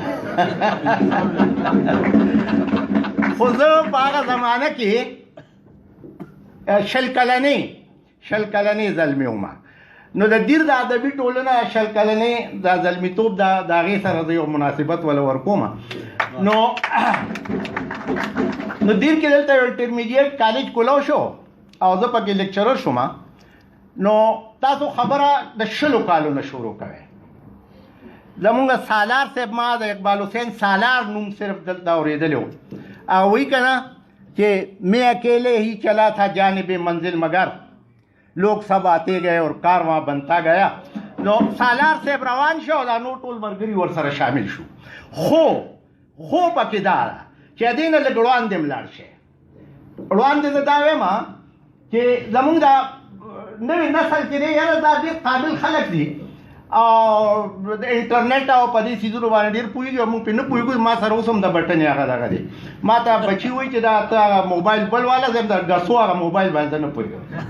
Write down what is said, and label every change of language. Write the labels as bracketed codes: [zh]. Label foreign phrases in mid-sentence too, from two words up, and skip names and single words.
[ps] خو زه په هغه زمانه کې 20 کلنې زلمی وم نو د دیر د ادبي ټولنه 20 کلنې د زلمیتوب د هغې سره زه یو مناسبت ولا ورکوم نو دیر کې دلته یو [en] intermediate college [ps] کولو شو او زه پکې لیکچرر شوم نو تاسو خبره د 20 کالو نه شروع کوئ زمونږ سالار صاحب ما د اقبال حسین سالار نوم صرف دلته اورېدلی و او وایي که نه چې [ur] میں اکیلے ہی چلا تھا جانب منزل مگر لوگ سب آتے گئے اور کارواں بنتا گیا [ps] نو سالار صاحب روان شو دا نو ټول ملګري ورسره شامل شو خو پکې دا ده چې دې نه لږ وړاندې لاړ شي وړاندې زه دا وایم چې زمونږ دا نوی نسل چې دی یاره دا ډېر قابل خلک دي او د انټرنیټ او په دې څیزونو باندې ډېر پوهېږي او موږ پرې نه پوهېږو ما سره اوس هم د بټن هغه دغه دی ما ته بچي وایي چې دا ته هغه موبایل بل والا زه د ګسو هغه موبایل باندې نه پوهېږم